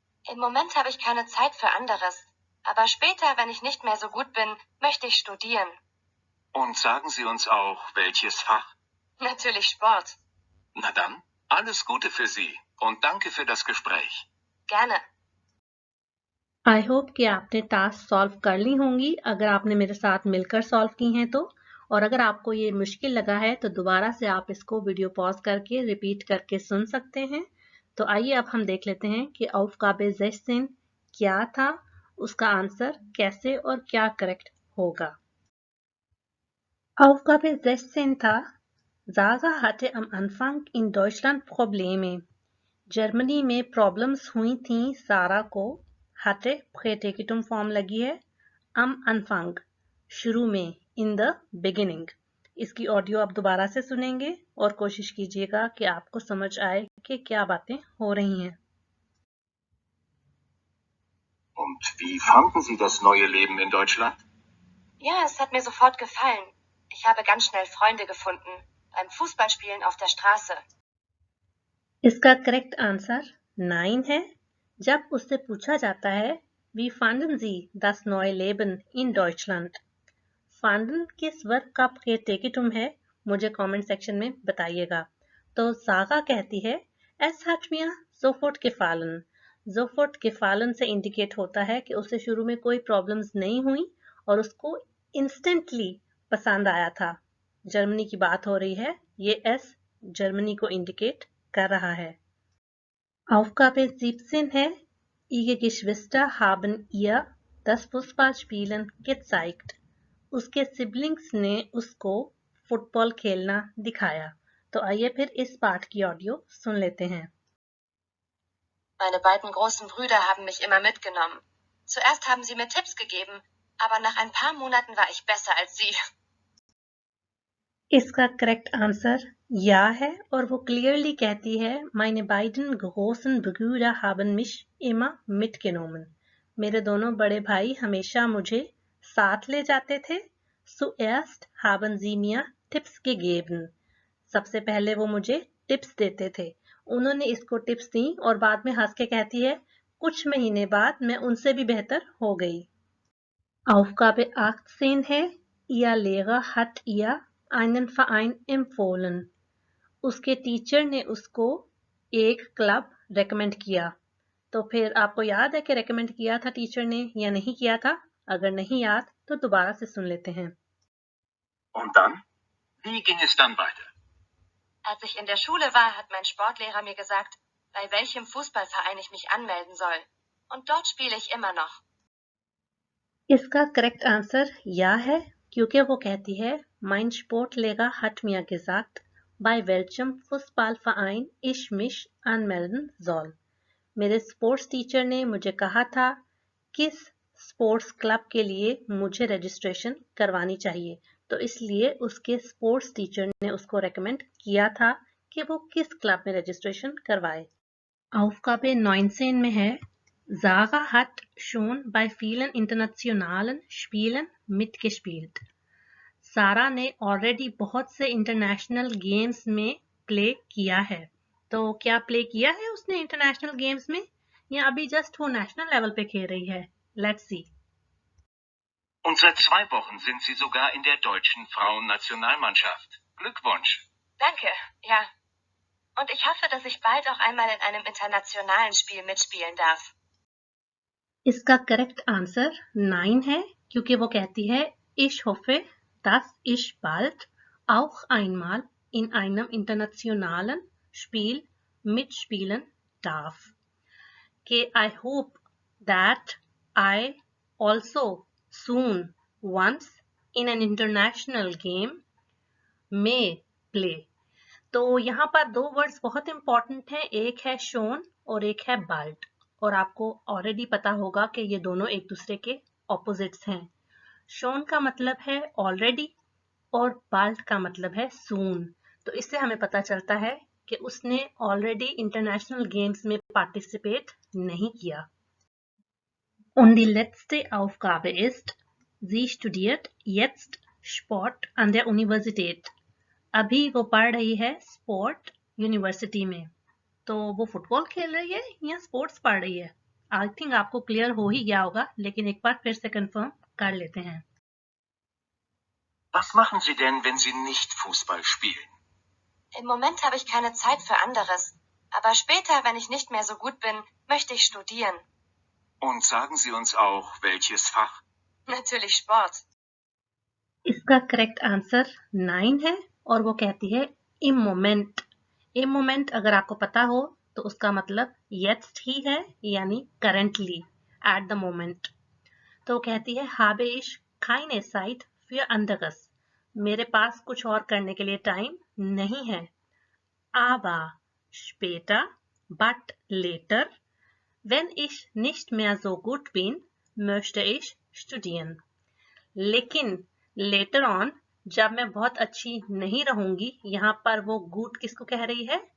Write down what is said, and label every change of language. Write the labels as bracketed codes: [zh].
[de] Im Moment habe ich keine Zeit für anderes. Aber später, wenn ich nicht mehr so gut bin, möchte ich studieren. Und sagen Sie uns auch, welches Fach? Natürlich Sport. Na dann, alles Gute für Sie und danke für das Gespräch. Gerne. [hi] I hope कि आपने task solve कर ली होंगी अगर आपने मेरे साथ मिलकर solve की हैं तो. और अगर आपको ये मुश्किल लगा है तो दोबारा से आप इसको वीडियो पॉज करके रिपीट करके सुन सकते हैं. तो आइए अब हम देख लेते हैं कि Aufgabe 16 क्या था, उसका आंसर कैसे और क्या करेक्ट होगा. [de] Aufgabe 16 था Sarah hatte am Anfang in Deutschland Probleme. [hi] Germany में प्रॉब्लम्स हुई थी सारा को. hatte प्रेडिकेटिव फॉर्म लगी है. [de] am Anfang [hi] शुरू में, [en] in the beginning. [hi] इसकी ऑडियो आप दोबारा से सुनेंगे और कोशिश कीजिएगा कि आपको समझ आए कि क्या बातें हो रही हैं. [de] Und wie fanden Sie das neue Leben in Deutschland? Ja, es hat mir sofort gefallen. Ich habe ganz schnell Freunde gefunden. Beim Fußballspielen auf der Straße. [hi] इसका करेक्ट आंसर 9 है. जब उससे पूछा जाता है [de] Wie fanden Sie das neue Leben in Deutschland? [hi] fanden किस वर्ग का प्रेडिकेटिव है मुझे कमेंट सेक्शन में बताइएगा. तो सागा कहती है [de] Es hat mir sofort gefallen. sofort gefallen [hi] से इंडिकेट होता है कि उसे शुरू में कोई प्रॉब्लम्स नहीं हुई और उसको इंस्टेंटली पसंद आया था. जर्मनी की बात हो रही है, ये एस जर्मनी को इंडिकेट कर रहा है. [de] Aufgabe 17 है Ihre Geschwister haben ihr das Fußballspielen gezeigt. [hi] उसके सिबलिंग्स ने उसको फुटबॉल खेलना दिखाया. तो आइए फिर इस पाठ की ऑडियो सुन लेते हैं। [de] Meine beiden großen Brüder haben mich immer mitgenommen. Zuerst haben sie mir Tipps gegeben, aber nach ein paar Monaten war ich besser als sie. [hi] इसका करेक्ट आंसर या है और वो क्लियरली कहती है [de] meine beiden großen Brüder haben mich immer mitgenommen। [hi] मेरे दोनों बड़े भाई हमेशा मुझे साथ ले जाते थे। [de] Zuerst haben sie mir Tipps gegeben। [hi] सबसे पहले वो मुझे टिप्स देते थे। उन्होंने इसको टिप्स दी और बाद में हंस के कहती है कुछ महीने बाद मैं उनसे भी बेहतर हो गई। [de] Aufgabe 18 है Ihr Lehrer hat ihr einen Verein empfohlen। [hi] उसके टीचर ने उसको एक क्लब रेकमेंड किया। तो फिर आपको याद है कि रेकमेंड किया था टीचर ने या नहीं किया था? अगर नहीं याद तो दोबारा से सुन लेते हैं। [de] Und dann? Wie ging es dann weiter? Als ich in der Schule war, hat mein Sportlehrer mir gesagt, bei welchem Fußballverein ich mich anmelden soll. Und dort spiele ich immer noch. [hi] इसका correct answer या है क्योंकि वो कहती है [de] Mein Sportlehrer hat mir gesagt, bei welchem Fußballverein ich mich anmelden soll। [hi] मेरे sports teacher ने मुझे कहा था किस स्पोर्ट्स क्लब के लिए मुझे रजिस्ट्रेशन करवानी चाहिए। तो इसलिए उसके स्पोर्ट्स टीचर ने उसको रेकमेंड किया था कि वो किस क्लब में रजिस्ट्रेशन करवाए। [de] Aufgabe 19 में है Sarah hat schon bei vielen internationalen Spielen mitgespielt। [hi] सारा ने ऑलरेडी बहुत से इंटरनेशनल गेम्स में प्ले किया है। तो क्या प्ले किया है उसने इंटरनेशनल गेम्स में या अभी जस्ट वो नेशनल लेवल पे खेल रही है? [en] Let's see. [de] Und seit 2 Wochen sind Sie sogar in der deutschen Frauennationalmannschaft. Glückwunsch. Danke, ja. Und ich hoffe, dass ich bald auch einmal in einem internationalen Spiel mitspielen darf. [hi] इसका correct answer 9 है क्योंकि वो कहती है [de] Ich hoffe, dass ich bald auch einmal in einem internationalen Spiel mitspielen darf। [en] कि I hope that I also soon once in an international game may play। [hi] तो यहाँ पर दो वर्ड्स बहुत इंपॉर्टेंट हैं, एक है शोन और एक है बाल्ट। और आपको ऑलरेडी पता होगा कि ये दोनों एक दूसरे के ऑपोजिट्स हैं। शोन का मतलब है ऑलरेडी और बाल्ट का मतलब है सून। तो इससे हमें पता चलता है कि उसने ऑलरेडी इंटरनेशनल गेम्स में पार्टिसिपेट नहीं किया। [de] Und die letzte Aufgabe ist, sie studiert jetzt Sport an der Universität। [hi] अभी वो पढ़ रही है स्पोर्ट यूनिवर्सिटी में। तो वो फुटबॉल खेल रही है या स्पोर्ट्स पढ़ रही है? [en] I think [hi] आपको क्लियर हो ही गया होगा, लेकिन एक बार फिर से कंफर्म कर लेते हैं। [de] Was machen Sie denn, wenn Sie nicht Fußball spielen? Im Moment habe ich keine Zeit für anderes. Aber später, wenn ich nicht mehr so gut bin, möchte ich studieren. Und sagen Sie uns auch, welches Fach? Natürlich Sport. [hi] इसका correct answer 9 है और वो कहती है [de] im Moment। im Moment [hi] अगर आपको पता हो तो उसका मतलब [de] jetzt [hi] ही है, यानी [en] currently, at the moment। [hi] तो कहती है [de] habe ich keine Zeit für anderes। [hi] मेरे पास कुछ और करने के लिए टाइम नहीं है। [de] aber später, [en] but later, [de] wenn ich nicht mehr so gut bin, möchte ich studieren। [hi] लेकिन [en] later on, [hi] जब मैं बहुत अच्छी नहीं रहूंगी, यहाँ पर वो गुड किसको कह रही है?